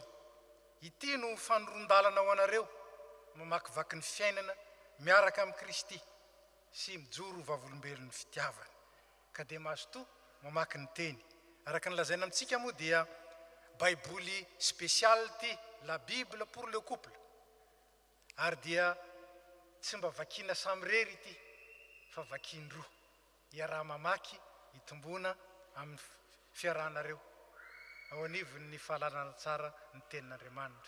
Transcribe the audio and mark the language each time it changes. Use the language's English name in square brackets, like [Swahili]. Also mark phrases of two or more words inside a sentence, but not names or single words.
[Malagasy] Ity no fanoron-dalana ho anareo mamakivaky ny fiainana miaraka amin'ny Kristy sy mijoro vavolombelon'ny fitiavana. Ka dia mahazo toa mamaky ny teny araka ny lazaina amintsika moa dia baiboly spécial ty [French] la Bible pour le couple. [Malagasy] Ary dia tsy mba vakina samy rery ity fa vakiny roa. iaraha mamaky hitombona amin'ny fiarahanareo ao anivony ny fahalalana tsara ny tenin'Andriamanitra.